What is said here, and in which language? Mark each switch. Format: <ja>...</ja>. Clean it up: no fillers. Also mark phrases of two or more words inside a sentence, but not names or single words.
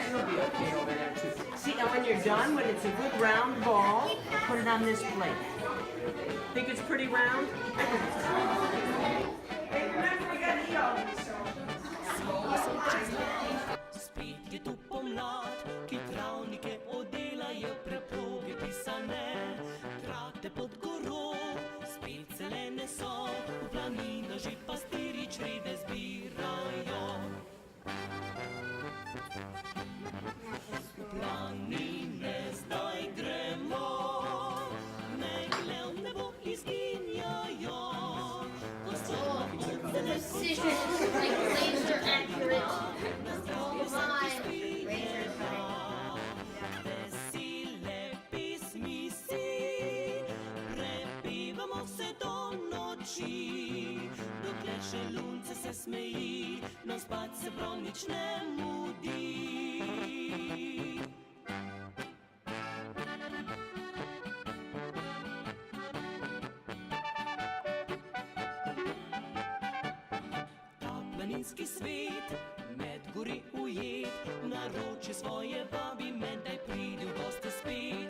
<en>It'll be okay over there too. See, and when you're done, when it's a good round ball, put it on this plate. Think it's pretty round? I think it's pretty round. Hey, remember we gotta eat all this.</en> <sl>Spet je tu pomlad, ki travnike oddela je preproge pisane. Trate pod goro, spet zelene so, v planinah že pastirji črede zbirajo. V planine zdaj gremo, megle v nebo izginjajo.</sl> <en>Precision, like laser accurate. Oh my.</en> <sl>Vesele pismi si, prepevamo vse do noči, dokler še lunce se smeji, nam spat se prav nič ne mudi. Planinski svet, med gori ujet, naroči svoje vabi me, daj pridi v goste spet.</sl>